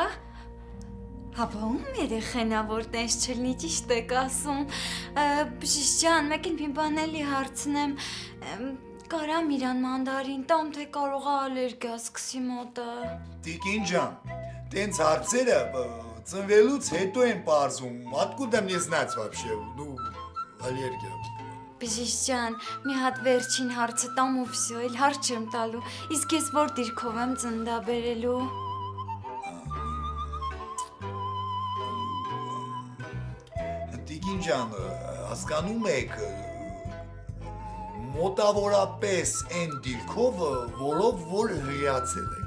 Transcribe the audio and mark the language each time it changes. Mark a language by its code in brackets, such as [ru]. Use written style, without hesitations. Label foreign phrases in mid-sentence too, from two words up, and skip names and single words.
[hy] Հապա ում երեխեն ա, որ տենց չլինի, ճիշտ եք ասում։ Բժիշկ ջան, մեկին մի բան էլի հարցնեմ, կարամ իրան մանդարին տամ, թե կարող ա ալերգիա սկսի մոտը։ Տիկին ջան, տենց հարցերը ծնվելուց հետո են պարզում, [ru] откуда мне знать вообще, ну, аллергия։ [hy] Բժիշկ ջան, մի հատ վերջին հարցը տամ ու վсё, էլ հարց չեմ տալու, իսկ ես որ դիրքով եմ ծննդա բերելու։ Տիկին ջան, հասկանում եք, մոտավորապես այն դիրքով, որով որ հրիացել եք։